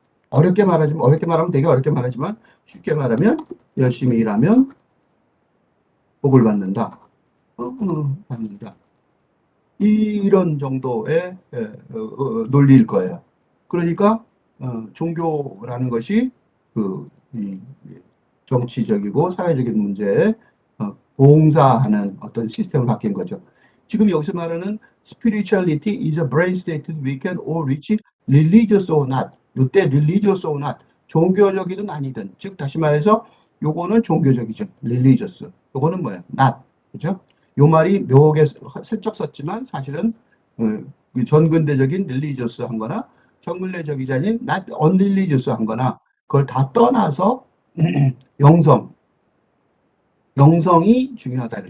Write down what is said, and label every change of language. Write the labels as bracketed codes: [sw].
[ko] 어렵게 말하면 되게 어렵게 말하지만 쉽게 말하면 열심히 일하면 복을 받는다. 받는다. 이런 정도의 논리일 거예요. 그러니까 종교라는 것이 이 정치적이고 사회적인 문제에 봉사하는 어떤 시스템을 바뀐 거죠. 지금 여기서 말하는 [en] spirituality is a brain state that we can all reach, religious or not. [ko] 이때 [en] religious or not, [ko] 종교적이든 아니든, 즉 다시 말해서 요거는 종교적이죠. religious. 요거는 뭐예요? not. 그죠? 요 말이 묘하게 슬쩍 썼지만 사실은 전근대적인 religiously 한 거나 정근대적이지 않은 [en] not unreligiously [ko] 한 거나 그걸 다 떠나서 영성이 중요하다.